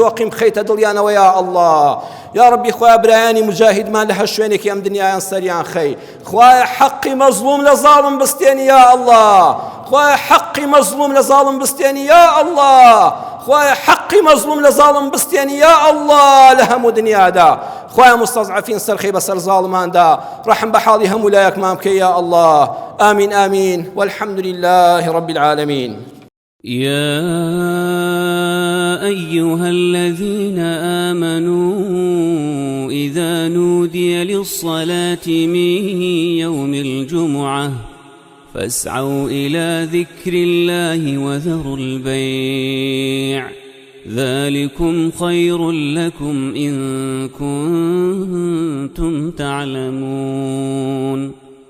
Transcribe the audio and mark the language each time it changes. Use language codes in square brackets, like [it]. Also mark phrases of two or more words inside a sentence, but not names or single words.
[ckb] تۆقیم بخەیتە دڵیانەوە [ar] یا ئەڵڵا یا ڕەبی [ckb] خوایە برایانی مجاهیدمان لە هەر شوێنێکی ئەم دنیایان سەریان خەی خوایە حەقی مەزلوم لە زاڵم بستێنی [ar] یا ئەڵڵا [ckb] خوایە حەقی مەزلوم لە زاڵم بستێنی [ar] یا ئەڵڵا [ckb] خوایە حەقی مەزلوم لە زاڵم بستێنی [ar] یا ئەڵڵا [ckb] لە هەموو دنیادا خوایە مستەزعەفین سەرخەی بەسەر زاڵماندا ڕەحم بە حاڵی هەموو لایەکمان بکەی [ar] یا ئەڵڵا آمین آمین والحمد لله رب العالمين. يا أيها الذين آمنوا إذا نودي للصلاة من يوم الجمعة فاسعوا إلى ذكر الله وذروا البيع ذلكم خير لكم إن كنتم تعلمون.